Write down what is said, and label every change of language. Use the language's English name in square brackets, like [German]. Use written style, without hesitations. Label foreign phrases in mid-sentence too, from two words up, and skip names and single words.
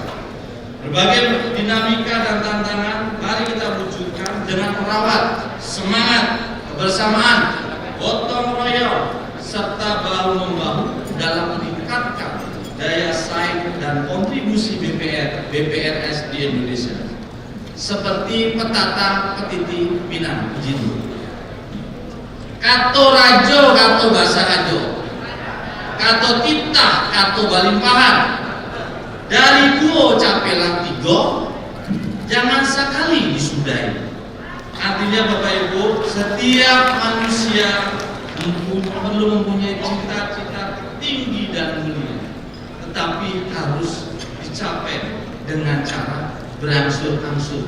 [Indonesian] Berbagai dinamika dan tantangan mari kita wujudkan dengan merawat semangat kebersamaan, gotong royong serta bahu membahu dalam meningkatkan daya saing dan kontribusi BPRS di Indonesia. Seperti petata petiti Minang, izin. [Minangkabau] Kato rajo, kato basa ajo, kato titah, kato balimpahan. Dari duo capelah tigo, [Indonesian] jangan sekali disudahi. Artinya Bapak Ibu, setiap manusia perlu mempunyai cita-cita tinggi dan mulia, tetapi harus dicapai dengan cara berangsur-angsur.